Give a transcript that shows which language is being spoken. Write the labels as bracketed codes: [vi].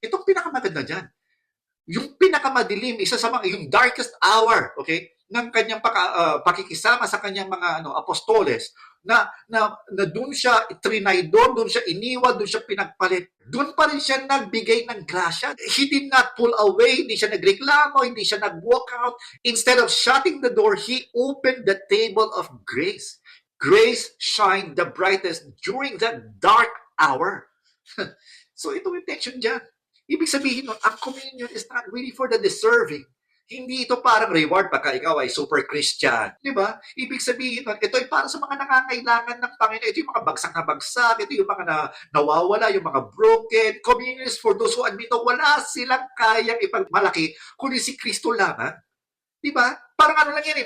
[tl] Itong pinakamaganda dyan, yung pinakamadilim, isa sa mga, yung darkest hour, okay, ng kanyang pakikisama sa kanyang mga apostoles, na doon siya trinaydor, doon siya iniwan, doon siya pinagpalit. Doon pa rin siya nagbigay ng grasya. [en] He did not pull away, [tl] hindi siya nagreklamo, hindi siya nag-walk out. [en] Instead of shutting the door, he opened the table of grace. Grace shined the brightest during that dark hour. [tl] So itong intention dyan. Ibig sabihin nun, ang communion [en] is not really for the deserving. [tl] Hindi ito parang reward pagka ikaw ay super Christian. Di ba? Ibig sabihin nun, ito ay para sa mga nangangailangan ng Panginoon. Ito yung mga bagsak na bagsak. Ito yung mga nawawala, yung mga broken. [en] Communion is for those who admit [tl] na wala silang kayang ipagmalaki kundi si Kristo lamang. Di ba? Parang lang yan eh.